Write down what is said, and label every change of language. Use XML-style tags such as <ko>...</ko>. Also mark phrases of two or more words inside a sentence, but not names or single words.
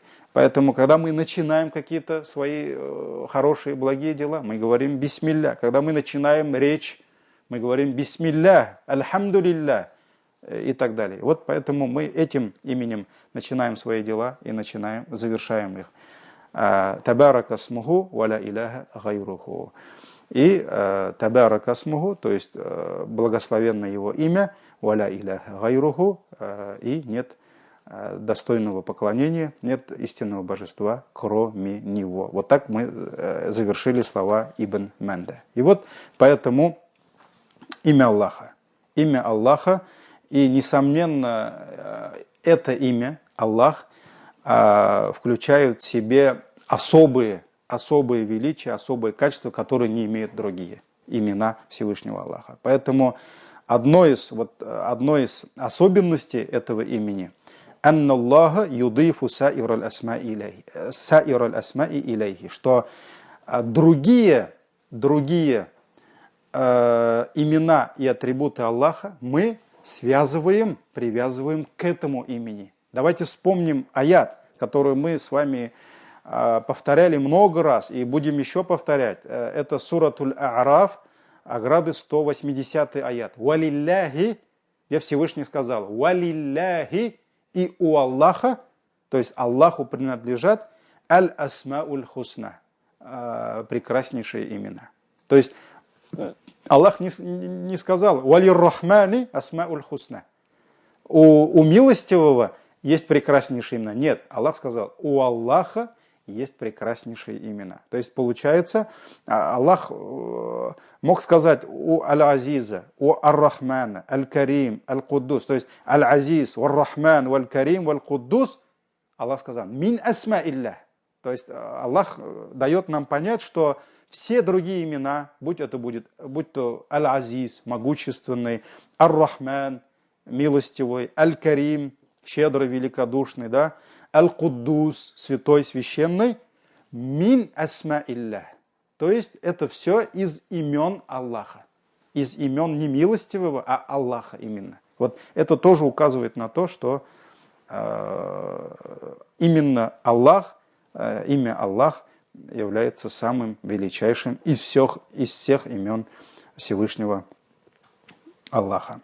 <ru>Поэтому, когда мы начинаем какие-то свои хорошие, благие дела, мы говорим бисмилля. Когда мы начинаем речь, мы говорим</ru> <ar>بسم الله الحمد لله</ar> <ru>и так далее. Вот поэтому мы этим именем начинаем свои дела и завершаем их.</ru> <ar>تبارك اسمه ولا إله غيره.</ar> <ru>И</ru> <ar>تبارك اسمه,</ar> <ru>то есть благословенно его имя,</ru> <ar>ولا إله غيره,</ar> <ru>и нет достойного поклонения, нет истинного божества, кроме него. Вот так мы завершили слова Ибн Манда. И вот поэтому имя Аллаха. Имя Аллаха, и несомненно, это имя, Аллах, включают в себе особые величия, особые качества, которые не имеют другие имена Всевышнего Аллаха. Поэтому одной из особенностей этого имени –</ru> <ar>«أن الله يضيف سائر الأسماء إليه»,</ar> <ru>что другие имена и атрибуты Аллаха мы привязываем к этому имени. Давайте вспомним аят, который мы с вами повторяли много раз и будем еще повторять. Это суратуль А'раф, ограды 180 аят. «Валилляхи», где Всевышний сказал, «Валилляхи», и у Аллаха, то есть Аллаху принадлежат</ru> <ar>الأسماء الحسنى,</ar> <ru>прекраснейшие имена. То есть Аллах не сказал</ru> <ar>«وللرحمن الأسماء الحسنى».</ar> <ru>У милостивого есть прекраснейшие имена. Нет, Аллах сказал, у Аллаха есть прекраснейшие имена. То есть получается, Аллах мог сказать у Аль-Азиза, у Ар-Рахмана, Аль-Карим, Аль-Куддус. То есть Аль-Азиз, Вар-Рахман, Валь-Карим, Валь-Куддус.</ru> <ar>Аллах сказал, من أسماء إلا.</ar> <ru>То есть Аллах дает нам понять, что все другие имена, будь то Аль-Азиз, могущественный, Ар-Рахман, милостивый, Аль-Карим, щедрый, великодушный, да, Аль-Куддус, святой, священный,</ru> <ar>من أسماء إلا.</ar> <ru>То есть это все из имен Аллаха. Из имен не милостивого, а Аллаха именно. Вот это тоже указывает на то, что именно Аллах, имя Аллах является самым величайшим из всех имен Всевышнего Аллаха.</ru>